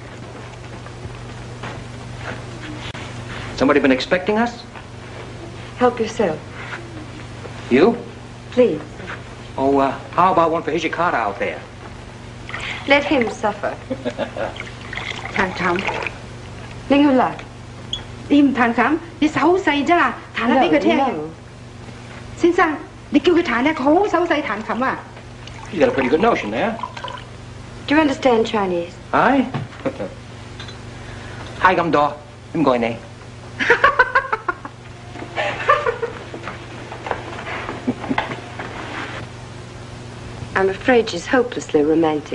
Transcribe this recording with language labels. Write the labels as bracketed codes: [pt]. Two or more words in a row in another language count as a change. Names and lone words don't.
[en] Somebody been expecting us? Help yourself. You? Please. Oh, how about one for Hijikata out there? Let him suffer. [yue] 彈琴，拎佢嚟。你唔彈琴，你手好細啫啦，彈下俾佢聽。先生，你叫佢彈咧，佢好手細彈琴啊。 [en] You got a pretty good notion there. Do you understand Chinese? Hi. Hi, I'm Daw. I'm going there. I'm afraid she's hopelessly romantic.